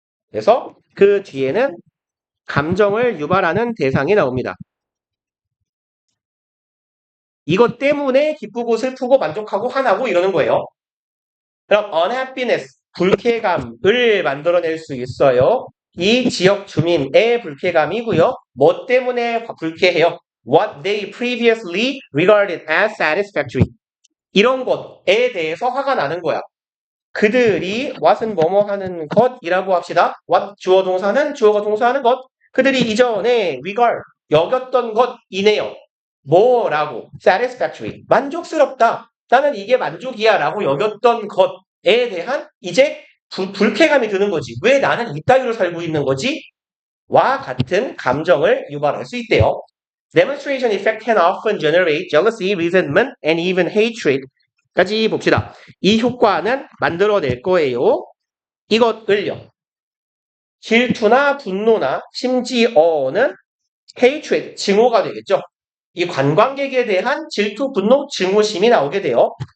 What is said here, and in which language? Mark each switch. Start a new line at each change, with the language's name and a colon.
Korean: 그래서 그 뒤에는 감정을 유발하는 대상이 나옵니다. 이것 때문에 기쁘고 슬프고 만족하고 화나고 이러는 거예요. 그럼 unhappiness, 불쾌감을 만들어낼 수 있어요. 이 지역 주민의 불쾌감이고요. 뭐 때문에 불쾌해요?
English: What they previously regarded as satisfactory.
Korean: 이런 것에 대해서 화가 나는 거야. 그들이 what은 뭐뭐 하는 것이라고 합시다. what 주어 동사는 주어가 동사하는 것. 그들이 이전에 regard 여겼던 것이네요. 뭐라고? satisfactory. 만족스럽다. 나는 이게 만족이야 라고 여겼던 것에 대한 이제 불쾌감이 드는 거지. 왜 나는 이따위로 살고 있는 거지? 와 같은 감정을 유발할 수 있대요.
English: Demonstration effect can often generate jealousy, resentment, and even hatred.
Korean: 까지 봅시다. 이 효과는 만들어낼 거예요. 이것을요. 질투나 분노나 심지어는 hatred, 증오가 되겠죠. 이 관광객에 대한 질투, 분노, 증오심이 나오게 돼요.